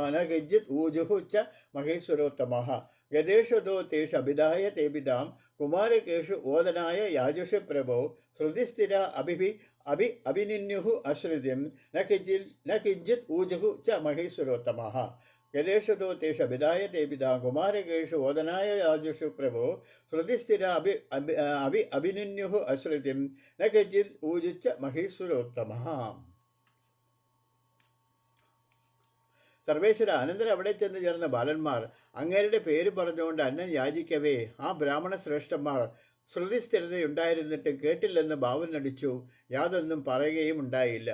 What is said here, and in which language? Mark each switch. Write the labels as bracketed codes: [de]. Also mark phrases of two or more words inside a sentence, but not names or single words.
[sa] न किञ्चित् ऊजुः च महीसुरोत्तमः गदेषु दोतेषभिधाय तेभिधां कुमारकेषु ओदनाय याजुषु प्रभो श्रुतिस्थिरा अभिनिन्युः अश्रुतिं न किञ्चित् ऊजुः च महीसुरोत्तमः गदेषु दोतेषभिधाय तेभिधां कुमारकेषु ओदनाय याजुषु प्रभो श्रुतिस्थिरा अभिनिन्युः अश्रुतिं न किञ्चित् ऊजुश्च महीसुरोत्तमः. [ml] സർവേശ്വര അനന്തരം അവിടെ ചെന്ന് ചേർന്ന ബാലന്മാർ അങ്ങേരുടെ പേര് പറഞ്ഞുകൊണ്ട് അന്നം യാചിക്കവേ ആ ബ്രാഹ്മണ ശ്രേഷ്ഠന്മാർ ശ്രുതിസ്ഥിരതയുണ്ടായിരുന്നിട്ട് കേട്ടില്ലെന്ന് ഭാവം നടിച്ചു, യാതൊന്നും പറയുകയും ഉണ്ടായില്ല.